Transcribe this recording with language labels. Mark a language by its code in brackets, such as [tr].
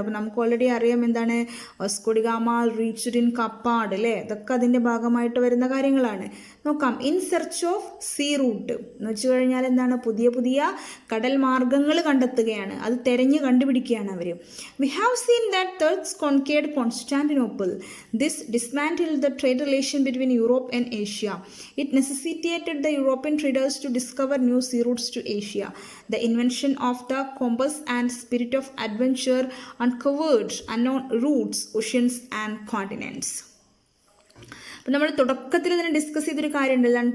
[ml] അപ്പോൾ നമുക്ക് ഓൾറെഡി അറിയാം എന്താണ് Vasco D gamma [en] reached in [ml] Kappad, അല്ലേ? ഇതൊക്കെ അതിൻ്റെ ഭാഗമായിട്ട് വരുന്ന കാര്യങ്ങളാണ്. നോക്കാം. [en] in search of sea route [ml] എന്ന് വെച്ച് കഴിഞ്ഞാൽ എന്താണ്? പുതിയ പുതിയ കടൽ മാർഗങ്ങൾ കണ്ടെത്തുകയാണ്, അത് തെരഞ്ഞ് കണ്ടുപിടിക്കുകയാണ് അവർ. [en] We have seen that Turks conquered Constantinople. This dismantled the trade relation between Europe and Asia. It necessitated the European traders to discover new sea routes to Asia. The invention of the compass and spirit of adventure uncovered unknown routes, oceans and continents. [ml] അപ്പം നമ്മൾ തുടക്കത്തിൽ തന്നെ discuss ചെയ്തൊരു കാര്യമുണ്ട്.